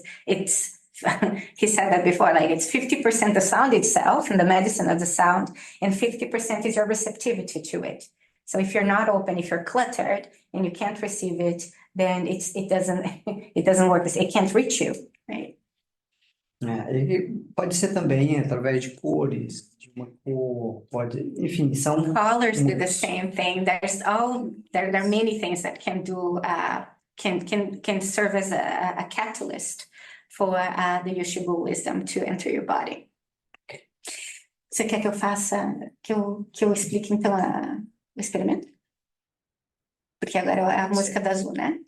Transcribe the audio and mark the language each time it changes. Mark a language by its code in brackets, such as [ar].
[en] It's he said that before, like it's 50% the sound itself and the medicine of the sound, and 50% is your receptivity to it. So if you're not open, if you're cluttered and you can't receive it, then it doesn't it doesn't work. It can't reach you, right? [pt] E pode ser também através de cores, de uma cor, pode, enfim, são [en] Colors do the [pt] muitos. [en] same thing. There are many things that can do can serve as a catalyst for the Yoshibu wisdom to enter your body. [pt] Você quer que eu faça, que eu explique então o experimento? Porque agora é a música da Azul, né?